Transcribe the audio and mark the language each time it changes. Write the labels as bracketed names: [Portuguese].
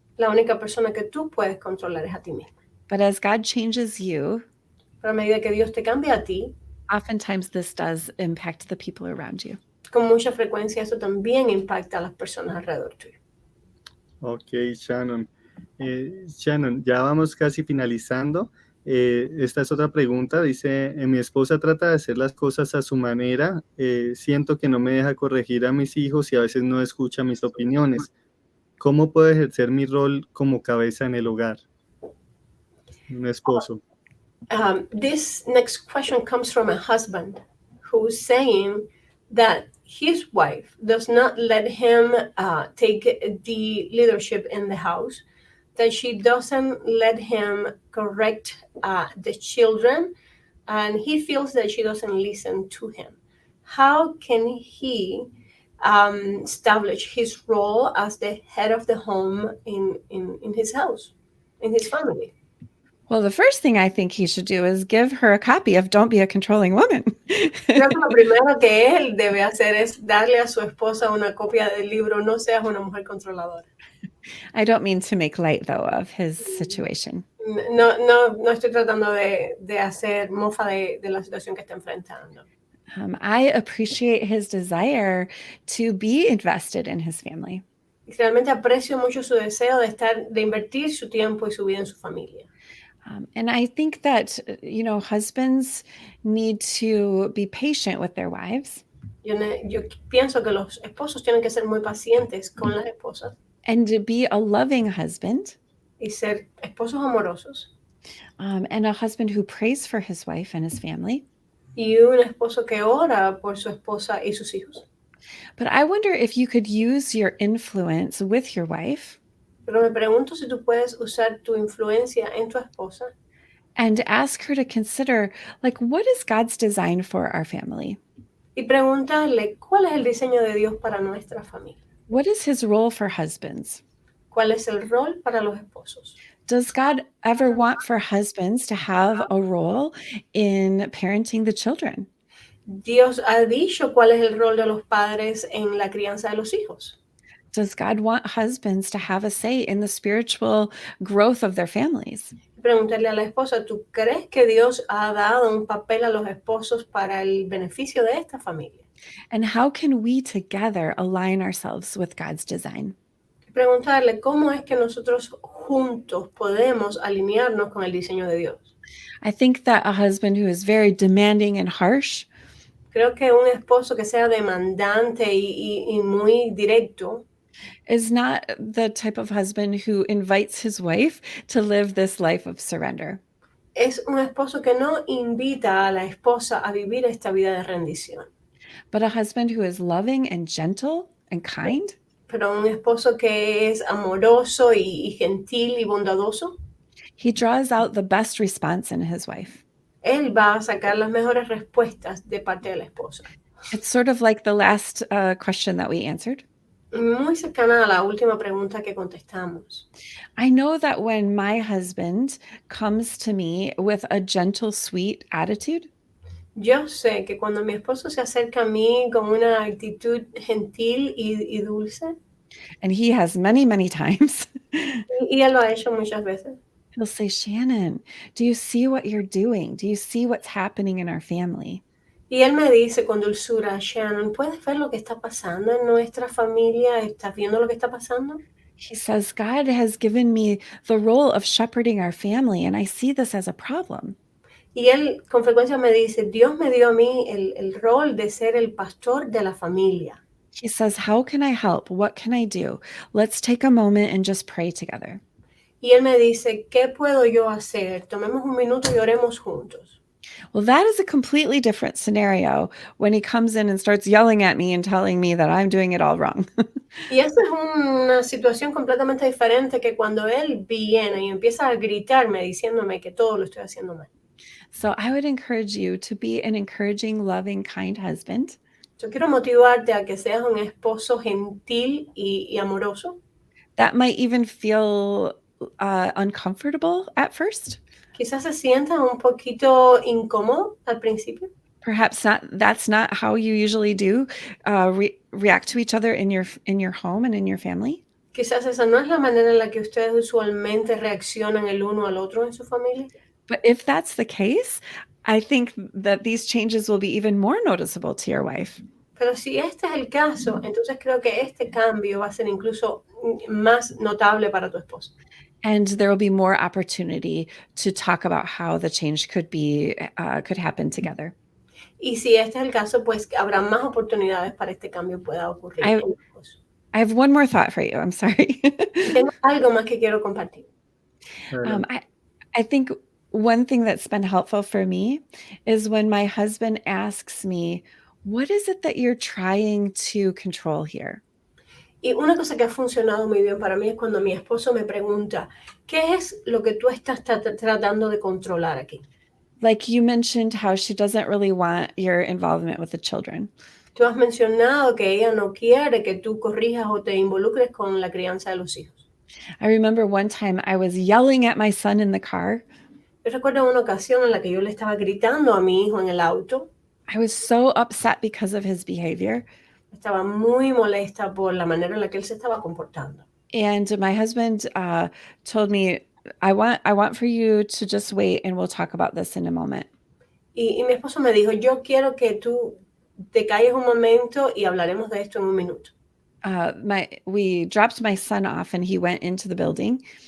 [Spanish] La única persona que tú puedes controlar es a ti misma. [English] But as God changes you, [Spanish] Pero a medida que Dios te cambia a ti, [English] oftentimes this does impact the people around you. [Spanish] con mucha frecuencia eso también impacta a las personas alrededor tuyo. Ok, Shannon. Shannon, ya vamos casi finalizando. Esta es otra pregunta. Dice, mi esposa trata de hacer las cosas a su manera. Siento que no me deja corregir a mis hijos y a veces no escucha mis opiniones. ¿Cómo puedo ejercer mi rol como cabeza en el hogar? Un esposo. [English] This next question comes from a husband who's saying that his wife does not let him take the leadership in the house, that she doesn't let him correct the children, and he feels that she doesn't listen to him. How can he establish his role as the head of the home in his house? in his family. Well, the first thing I think he should do is give her a copy of Don't Be a Controlling Woman. [Spanish] Creo que lo primero que él debe hacer es darle a su esposa una copia del libro No seas una mujer controladora. [English] I don't mean to make light, though, of his situation. [Spanish] No estoy tratando de hacer mofa de la situación que está enfrentando. [English] I appreciate his desire to be invested in his family. [Spanish] Realmente aprecio mucho su deseo de invertir su tiempo y su vida en su familia. [English] And I think that, husbands need to be patient with their wives. [Spanish] Yo pienso que los esposos tienen que ser muy pacientes con las esposas. [English] And to be a loving husband. [Spanish] Y ser esposos amorosos. [English] And a husband who prays for his wife and his family. [Spanish] Y un esposo que ora por su esposa y sus hijos. [English] But I wonder if you could use your influence with your wife. [Spanish] Pero me pregunto si tú puedes usar tu influencia en tu esposa. [English] And ask her to consider, what is God's design for our family? [Spanish] Y preguntarle, ¿cuál es el diseño de Dios para nuestra familia? [English] What is his role for husbands? [Spanish] ¿Cuál es el rol para los esposos? [English] Does God ever want for husbands to have a role in parenting the children? [Spanish] Dios ha dicho cuál es el rol de los padres en la crianza de los hijos. [English] Does God want husbands to have a say in the spiritual growth of their families? [Spanish] Preguntarle a la esposa, ¿tú crees que Dios ha dado un papel a los esposos para el beneficio de esta familia? [English] And how can we together align ourselves with God's design? [Spanish] Preguntarle, ¿cómo es que nosotros juntos podemos alinearnos con el diseño de Dios? [English] I think that a husband who is very demanding and harsh, [Spanish] creo que un esposo que sea demandante y muy directo, [English] is not the type of husband who invites his wife to live this life of surrender. [Spanish] Es un esposo que no invita a la esposa a vivir esta vida de rendición. [English] But a husband who is loving and gentle and kind. [Spanish] Pero un esposo que es amoroso y gentil y bondadoso. [English] He draws out the best response in his wife. [Spanish] Él va a sacar las mejores respuestas de parte de la esposa. [English] It's sort of like the last question that we answered. [Spanish] Muy cercana a la última pregunta que contestamos. [English] I know that when my husband comes to me with a gentle, sweet attitude, [Spanish] yo sé que cuando mi esposo se acerca a mí con una actitud gentil y dulce, [English] and he has many, many times, [Spanish] y él lo ha hecho muchas veces, [English] he'll say, Shannon, do you see what you're doing? Do you see what's happening in our family? [Spanish] Y él me dice con dulzura, Shannon, ¿puedes ver lo que está pasando en nuestra familia? ¿Estás viendo lo que está pasando? [English] He says, God has given me the role of shepherding our family, and I see this as a problem. [Spanish] Y él con frecuencia me dice, Dios me dio a mí el rol de ser el pastor de la familia. [English] He says, how can I help? What can I do? Let's take a moment and just pray together. [Spanish] Y él me dice, ¿qué puedo yo hacer? Tomemos un minuto y oremos juntos. [English] Well, that is a completely different scenario when he comes in and starts yelling at me and telling me that I'm doing it all wrong. [Spanish] Y esa es una situación completamente diferente que cuando él viene y empieza a gritarme diciéndome que todo lo estoy haciendo mal. [English] So I would encourage you to be an encouraging, loving, kind husband. [Spanish] Yo quiero motivarte a que seas un esposo gentil y amoroso. [English] That might even feel uncomfortable at first. [Spanish] Quizás se sienta un poquito incómodo al principio. [English] Perhaps that's not how you usually do react to each other in your home and in your family. [Spanish] Quizás esa no es la manera en la que ustedes usualmente reaccionan el uno al otro en su familia. [English] But if that's the case, I think that these changes will be even more noticeable to your wife. [Spanish] Pero si este es el caso, entonces creo que este cambio va a ser incluso más notable para tu esposa. [English] And there will be more opportunity to talk about how the change could happen together. [Spanish] Y si este es el caso, pues habrá más oportunidades para este cambio pueda ocurrir. [English] I have one more thought for you. I'm sorry. [Spanish] Tengo algo más que quiero compartir. [English] I think one thing that's been helpful for me is when my husband asks me, what is it that you're trying to control here? [Spanish] Y una cosa que ha funcionado muy bien para mí es cuando mi esposo me pregunta, ¿qué es lo que tú estás tratando de controlar aquí? [English] Like you mentioned how she doesn't really want your involvement with the children. [Spanish] Tú has mencionado que ella no quiere que tú corrijas o te involucres con la crianza de los hijos. [English] I remember one time I was yelling at my son in the car. [Spanish] Yo recuerdo una ocasión en la que yo le estaba gritando a mi hijo en el auto. [English] I was so upset because of his behavior. [Spanish] Estaba muy molesta por la manera en la que él se estaba comportando. [English] And my husband told me, I want for you to just wait and we'll talk about this in a moment. [Spanish] Y mi esposo me dijo, yo quiero que tú te calles un momento y hablaremos de esto en un minuto. [English] We dropped my son off and he went into the building.